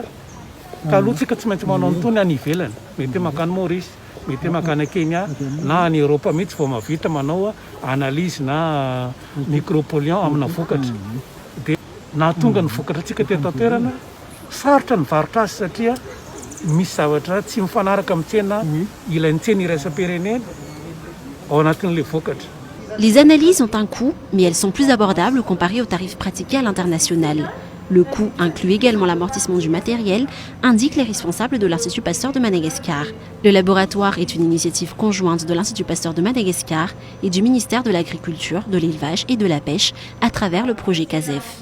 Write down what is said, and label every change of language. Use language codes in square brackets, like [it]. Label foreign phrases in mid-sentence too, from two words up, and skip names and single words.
[mg] Taloha tsika tsy maintsy manao an'itony any ivelany, mety makany Maurice, mety makany Kenya na any Europa mihitsy vao mahavita manao analyse na micropolluant amina vokatra. Dia nahatonga ny vokatra tsika teto an-toerana sarotra ny varotra azy satria misy zavatra tsy mifanaraka amin'ny tsena ilain'ny tsena iraisam-pirenena ao anatin'ilay vokatra. [fr] Les analyses ont un coût, mais elles sont plus abordables comparées aux tarifs pratiqués à l'international. Le coût inclut également l'amortissement du matériel, indiquent les responsables de l'Institut Pasteur de Madagascar. Le laboratoire est une initiative conjointe de l'Institut Pasteur de Madagascar et du ministère de l'Agriculture, de l'Élevage et de la Pêche à travers le projet CASEF.